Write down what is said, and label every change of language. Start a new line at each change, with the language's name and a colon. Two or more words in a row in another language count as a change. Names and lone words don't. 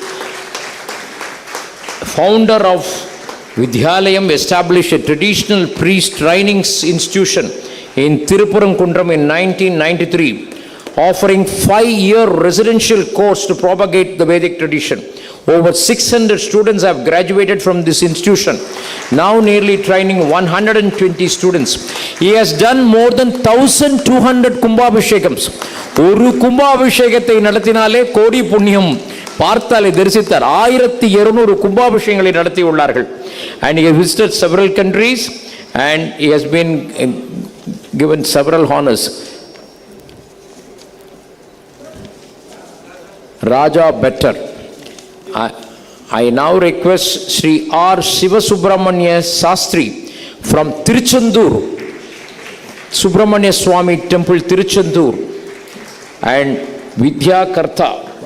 English: Founder of Vidyalayam, established a traditional priest training institution in Thiruparamkundram in 1993. Offering 5-year residential course to propagate the Vedic tradition. Over 600 students have graduated from this institution, now nearly training 120 students. He has done more than 1,200 Kumbhabhishekams.
Tamil: ஒரு கும்பாபிஷேகத்தை நடத்தினாலே கோடி புண்ணியம் பார்த்தாலே தரிசித்தார் 1200 கும்பாபிஷேகங்களை நடத்தி உள்ளார்கள்.
English: And he has visited several countries and he has been given several honors. Raja Bhattar, I now request Sri R. Sivasubramanya Sastri from Tiruchendur, Subramanya Swami Temple, Tiruchendur, and Vidya Kartha.